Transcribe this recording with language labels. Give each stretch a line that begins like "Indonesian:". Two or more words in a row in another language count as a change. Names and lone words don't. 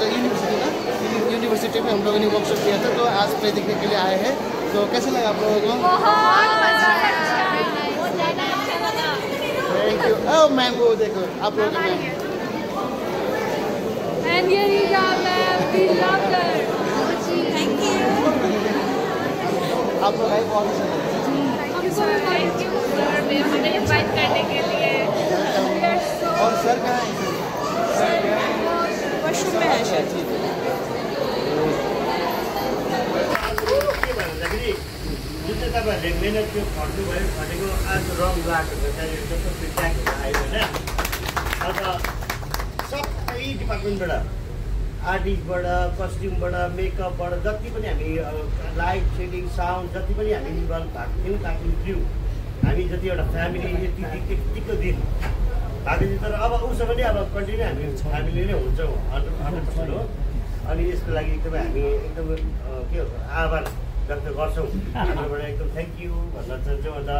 Hindi: यूनिवर्सिटी में हम लोगों ने वर्कशॉप किया था तो आज प्ले देखने के लिए आए हैं तो कैसे लगा आप लोगों को
English: thank you
Hindi: ओ मैंगो देखो आप लोगों को आप लोग आए
English: thank you
Hindi: हमें इनवाइट करने के लिए और सर कहाँ है वॉशरूम में है शायद
Nepali: जुन चाहिँ तपाईँहरूले मिहिनेत त्यो खट्नुभयो भनेको आज रङ लागेको त्यहाँनिर जस्तो फिडब्याकहरू आयो होइन अन्त सबै डिपार्टमेन्टबाट आर्टिस्टबाट कस्ट्युमबाट मेकअपबाट जति पनि हामी
English: light setting sound
Nepali: जति पनि हामी इन्भल्भ भएको थियौँ ताकि क्र्यु हामी जति एउटा फ्यामिली यतिको दिन भएको थियो तर अब उसो पनि अब कन्टिन्यू हामी फ्यामिली नै हुन्छौँ 100% हो अनि यसको लागि एकदमै हामी एकदम के हो आभार व्यक्त गर्छौँ हामीबाट एकदम
English: thank you
Nepali: भन्न चाहन्छौँ